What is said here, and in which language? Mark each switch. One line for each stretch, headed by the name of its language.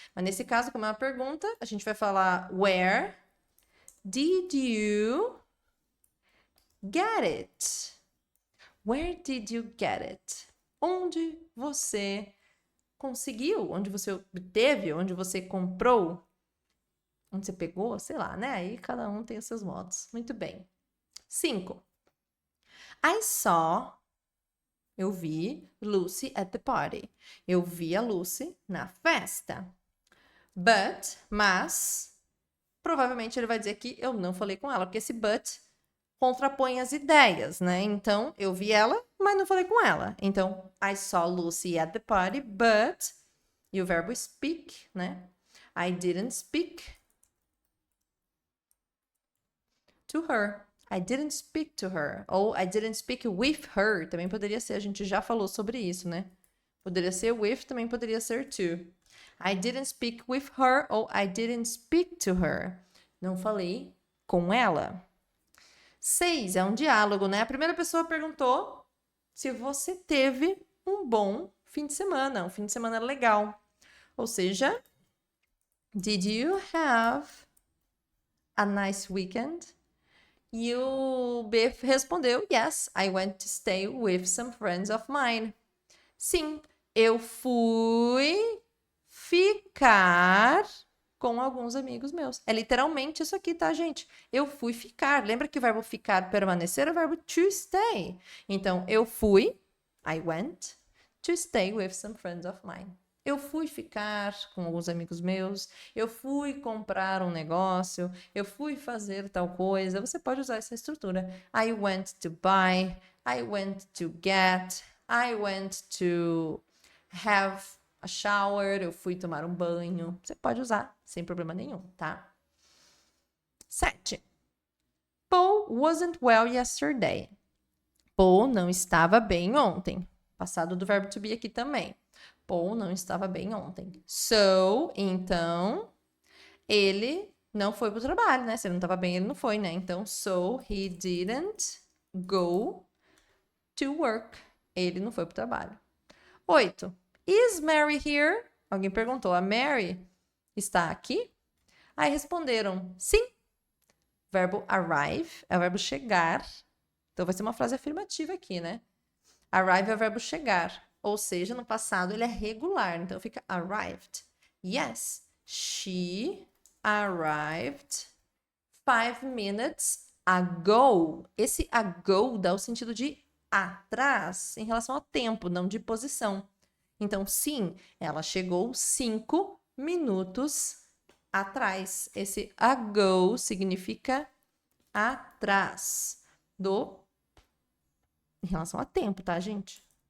Portuguese: Mas nesse caso, como é uma pergunta, a gente vai falar
English: where did you get it? Where did you get it?
Portuguese: Onde você conseguiu? Onde você obteve? Onde você comprou? Onde você pegou? Sei lá, né? Aí cada um tem os seus modos. Muito bem. 5.
English: I saw
Portuguese: Eu vi
English: Lucy at the party.
Portuguese: Eu vi a Lucy na festa. Mas, provavelmente ele vai dizer que eu não falei com ela, porque esse but contrapõe as ideias, né? Então, eu vi ela, mas não falei com ela.
English: Então, I saw Lucy at the party, but...
Portuguese: E o verbo speak, né?
English: I didn't speak to her. I didn't speak to her. Ou I didn't speak with her.
Portuguese: Também poderia ser. A gente já falou sobre isso, né? Poderia ser with, também poderia ser to.
English: I didn't speak with her ou I didn't speak to her.
Portuguese: Não falei com ela. 6 é um diálogo, né? A primeira pessoa perguntou se você teve um bom fim de semana, um fim de semana legal. Ou seja,
English: did you have a nice weekend?
Portuguese: E o B respondeu,
English: yes, I went to stay with some friends of mine.
Portuguese: Sim, eu fui ficar com alguns amigos meus. É literalmente isso aqui, tá, gente? Eu fui ficar. Lembra que o verbo ficar, permanecer, é o verbo to stay. Então, eu fui,
English: I went, to stay with some friends of mine.
Portuguese: Eu fui ficar com alguns amigos meus, eu fui comprar um negócio, eu fui fazer tal coisa. Você pode usar essa estrutura.
English: I went to buy, I went to get, I went to have a shower,
Portuguese: eu fui tomar um banho. Você pode usar sem problema nenhum, tá? 7.
English: Paul wasn't well yesterday.
Portuguese: Paul não estava bem ontem. Passado do verbo to be aqui também. Paul não estava bem ontem. So, então, ele não foi pro trabalho, né? Se ele não estava bem, ele não foi, né?
English: Então, so he didn't go to work.
Portuguese: Ele não foi pro trabalho. 8.
English: Is Mary here?
Portuguese: Alguém perguntou, a Mary está aqui? Aí responderam, sim. Verbo arrive é o verbo chegar. Então vai ser uma frase afirmativa aqui, né? Arrive é o verbo chegar. Ou seja, no passado ele é regular. Então fica arrived. Yes,
English: She arrived 5 minutes ago.
Portuguese: Esse ago dá o sentido de atrás, em relação ao tempo, não de posição. Então, sim, ela chegou 5 minutos atrás. Esse ago significa atrás em relação a tempo, tá, gente?